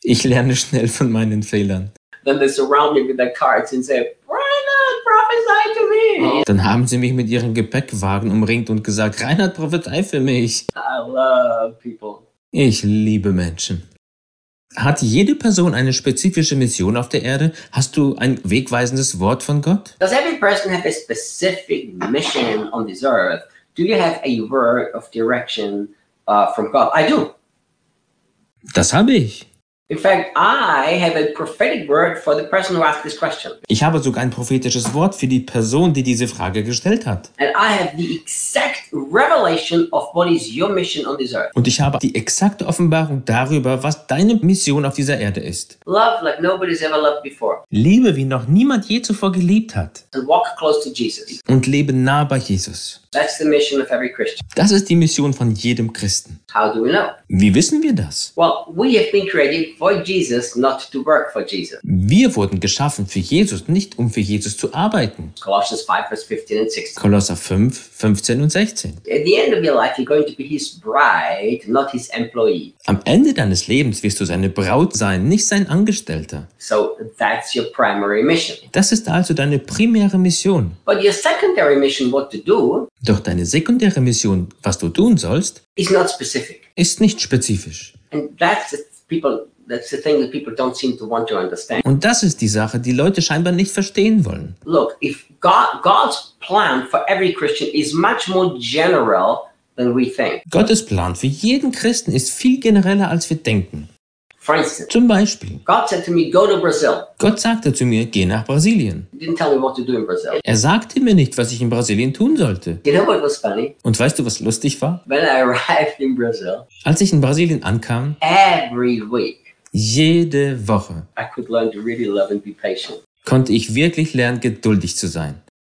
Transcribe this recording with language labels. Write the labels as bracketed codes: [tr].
[de] Ich lerne schnell von meinen Fehlern. [en] Then they surround me with their cards and say, Reinhard, prophesy to me. [de] Dann haben sie mich mit ihrem Gepäckwagen umringt und gesagt, Reinhard, prophesy für mich. [en] I love people. [de] Ich liebe Menschen. Hat jede Person eine spezifische Mission auf der Erde? Hast du ein wegweisendes Wort von Gott? [en] Does every person have a specific mission on this earth? Do you have a word of direction from God? I do. [de] Das habe ich. [en] In fact, I have a prophetic word for the person who asked this question. [de] Ich habe sogar ein prophetisches Wort für die Person, die diese Frage gestellt hat. [en] And I have the exact revelation of what is your mission on this earth. [de] Und ich habe die exakte Offenbarung darüber, was deine Mission auf dieser Erde ist. [en] Love like nobody's ever loved before. [de] Liebe, wie noch niemand je zuvor geliebt hat. [en] And walk close to Jesus. [de] Und lebe nah bei Jesus. [en] That's the mission of every Christian. [de] Das ist die Mission von jedem Christen. [en] How do we know? [de] Wie wissen wir das? [en] Well, we have been created for Jesus, not to work for Jesus. [de] Wir wurden geschaffen für Jesus, nicht um für Jesus zu arbeiten. [en] Colossians 5, verse 15 and 16. [de] Kolosser 5, 15 und 16. [en] At the end of your life, you're going to be his bride, not his employee. [de] Am Ende deines Lebens wirst du seine Braut sein, nicht sein Angestellter. [en] So that's your primary mission. [de] Das ist also deine primäre Mission. [en] But your secondary mission, what to do? [de] Doch deine sekundäre Mission, was du tun sollst, [en] is not specific. [de] Ist nicht spezifisch. [en] And that's the people. That's the thing that people don't seem to want to understand. [de] Und das ist die Sache, die Leute scheinbar nicht verstehen wollen. [en] Look, if God's plan for every Christian is much more general than we think. [de] Gottes Plan für jeden Christen ist viel genereller, als wir denken. [en] For instance, [de] zum Beispiel, [en] God said to me, go to Brazil. [de] Gott sagte zu mir, geh nach Brasilien. [en] He didn't tell me what to do in Brazil. [de] Er sagte mir nicht, was ich in Brasilien tun sollte. [en] You know what was funny? [de] Und weißt du, was lustig war? [en] When I arrived in Brazil, [de] als ich in Brasilien ankam, [en] every week, [de] jede Woche [en] I could learn to really love and be patient. [de] Konnte ich wirklich lernen, geduldig zu sein.